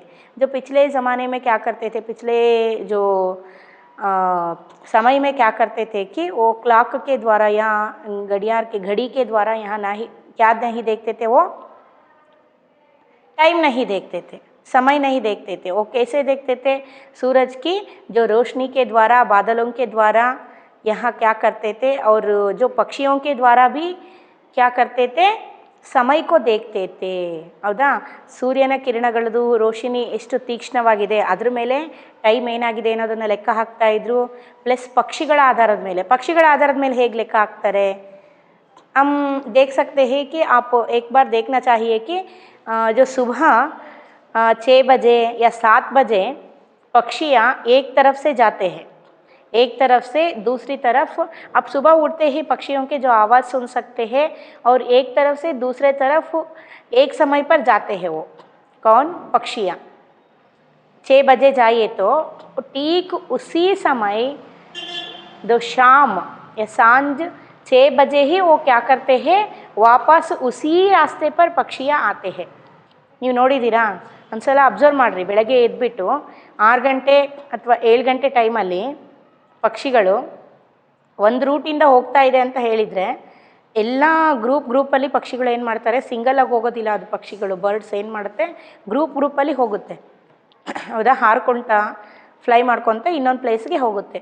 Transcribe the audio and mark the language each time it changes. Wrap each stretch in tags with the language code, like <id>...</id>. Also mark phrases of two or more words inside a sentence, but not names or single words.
<hi>जो पिछले ज़माने में क्या करते थे, पिछले जो समय में क्या करते थे कि वो क्लॉक के द्वारा या घड़ियाल के घड़ी के द्वारा यहाँ क्या नहीं देखते थे, वो टाइम नहीं देखते थे, समय नहीं देखते थे। वो कैसे देखते थे? सूरज की जो रोशनी के द्वारा, बादलों के द्वारा यहाँ क्या करते थे, और जो पक्षियों के द्वारा भी क्या करते थे, समय को देखते थे,</hi> <kn>ಹೌದಾ। ಸೂರ್ಯನ ಕಿರಣಗಳದು ರೋಶಿನಿ ಎಷ್ಟು ತೀಕ್ಷ್ಣವಾಗಿದೆ, ಅದ್ರ ಮೇಲೆ ಟೈಮ್ ಏನಾಗಿದೆ ಅನ್ನೋದನ್ನು ಲೆಕ್ಕ ಹಾಕ್ತಾ ಇದ್ರು। ಪ್ಲಸ್ ಪಕ್ಷಿಗಳ ಆಧಾರದ ಮೇಲೆ ಹೇಗೆ ಲೆಕ್ಕ ಹಾಕ್ತಾರೆ,</kn> <hi>हम देख सकते हैं कि आप एक बार देखना चाहिए कि जो सुबह 6 बजे या 7 बजे पक्षियाँ एक तरफ से जाते हैं, एक तरफ से दूसरी तरफ। अब सुबह उठते ही पक्षियों के जो आवाज़ सुन सकते हैं और एक तरफ से दूसरे तरफ एक समय पर जाते हैं। वो कौन? पक्षियाँ 6 बजे जाइए तो ठीक उसी समय दो शाम या सांझ 6 बजे ही वो क्या करते हैं, वापस उसी रास्ते पर पक्षियाँ आते हैं।</hi> <kn>ನೀವು ನೋಡಿದ್ದೀರಾ? ಒಂದ್ಸಲ ಅಬ್ಸರ್ವ್ ಮಾಡಿರಿ, ಬೆಳಗ್ಗೆ ಎದ್ಬಿಟ್ಟು 6 ಗಂಟೆ ಅಥವಾ 7 ಗಂಟೆ ಟೈಮಲ್ಲಿ ಪಕ್ಷಿಗಳು ಒಂದು ರೂಟಿಂದ ಹೋಗ್ತಾ ಇದೆ ಅಂತ ಹೇಳಿದರೆ, ಎಲ್ಲ ಗ್ರೂಪಲ್ಲಿ ಪಕ್ಷಿಗಳು ಏನು ಮಾಡ್ತಾರೆ, ಸಿಂಗಲಾಗಿ ಹೋಗೋದಿಲ್ಲ ಅದು ಪಕ್ಷಿಗಳು, ಬರ್ಡ್ಸ್ ಏನು ಮಾಡುತ್ತೆ, ಗ್ರೂಪಲ್ಲಿ ಹೋಗುತ್ತೆ, ಹೌದಾ, ಹಾರ್ಕೊಳ್ತಾ ಫ್ಲೈ ಮಾಡ್ಕೊತ ಇನ್ನೊಂದು ಪ್ಲೇಸ್ಗೆ ಹೋಗುತ್ತೆ।</kn>